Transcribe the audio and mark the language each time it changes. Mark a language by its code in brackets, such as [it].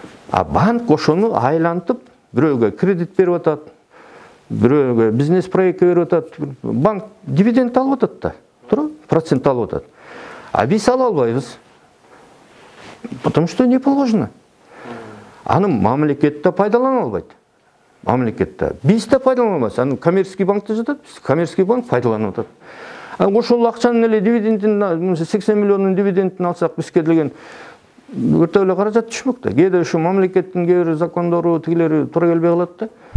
[ky] А банк ошону айлантып, бирөөгө кредит берип атат, бирөөгө бизнес проектке берип атат. Банк дивиденд алып атат да, туура, процент алып атат. А биз ала албайбыз. [ru] Потому что не положено. [ky] Аны мамлекет да пайдалана албайт. Мамлекетте. Биз да пайдалана албайбыз. Аны коммерческий банкта жатат, коммерческий банк пайдаланып атат. Ошол акчанын эле дивидендин, 80 миллиондун дивидендин алсак, бизге деген өртө эле каражат түшмөк да. Кээде ушу мамлекеттин кээ бир закондору тигилери туура келбей калат да.